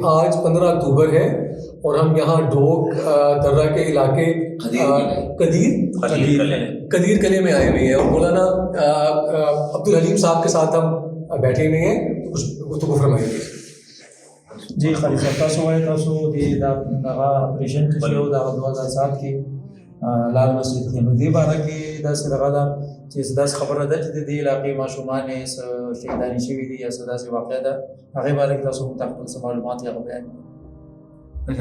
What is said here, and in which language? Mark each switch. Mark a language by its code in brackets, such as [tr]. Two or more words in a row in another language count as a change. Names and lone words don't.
[ur] آج 15 اکتوبر ہے اور ہم یہاں ڈھوک درہ کے علاقے قدیر کلے میں آئے ہوئے ہیں اور مولانا عبدالحلیم صاحب کے ساتھ ہم بیٹھے ہوئے ہیں. کچھ گفتگو فرمائیں گے. [ps] جی خلیفہ تاسو وایي تاسو د دغه اپریشن چې شو د 2007 کې لال مسجد کې نو دې باره کې داسې دغه ده چې داسې خبره ده چې د دې علاقې ماشومان یې شهیدانې شوي دي یا څه داسې واقعه ده, هغې باره کې تاسو موږ ته خپل څه معلومات هغه بیان کړئ.